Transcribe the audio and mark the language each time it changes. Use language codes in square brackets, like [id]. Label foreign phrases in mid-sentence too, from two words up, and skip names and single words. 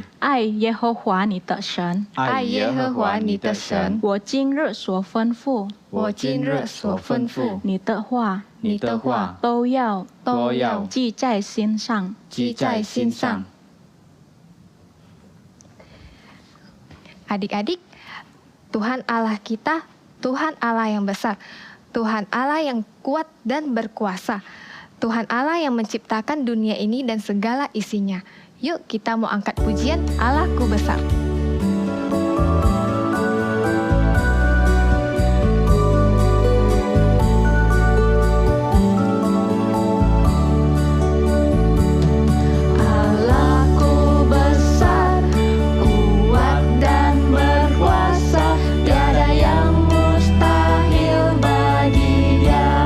[zh] 爱耶和华你的神。爱耶和华你的神。我今日所吩咐我今日所吩咐你的话，你的话都要都要记在心上。记在心上。 [id] Adik-adik, Tuhan Allah kita, Tuhan Allah yang besar, Tuhan Allah yang kuat dan berkuasa, Tuhan Allah yang menciptakan dunia ini dan segala isinya. Yuk kita mau angkat pujian Allahku besar. Allahku besar, kuat dan berkuasa, tiada yang mustahil bagi Dia.